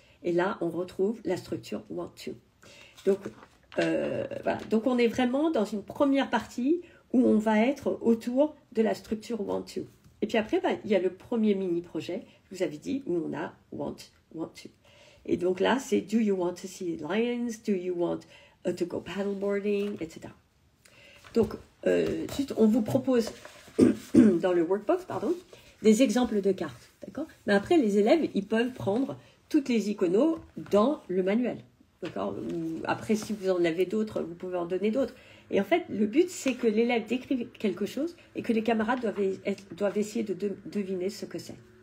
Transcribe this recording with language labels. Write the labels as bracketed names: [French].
[French] Et là, on retrouve la structure want to. Donc, voilà. Donc, on est vraiment dans une première partie où on va être autour de la structure want to. Et puis après, il y a le premier mini-projet, je vous avais dit, où on a want to. Et donc là, c'est [English] do you want to see lions? Do you want to go paddleboarding? [French] Etc. Donc, juste, on vous propose dans le workbook, des exemples de cartes, d'accord? Mais après, les élèves, ils peuvent prendre toutes les iconos dans le manuel, d'accord? Après, si vous en avez d'autres, vous pouvez en donner d'autres. Et en fait, le but, c'est que l'élève décrive quelque chose et que les camarades doivent essayer de deviner ce que c'est.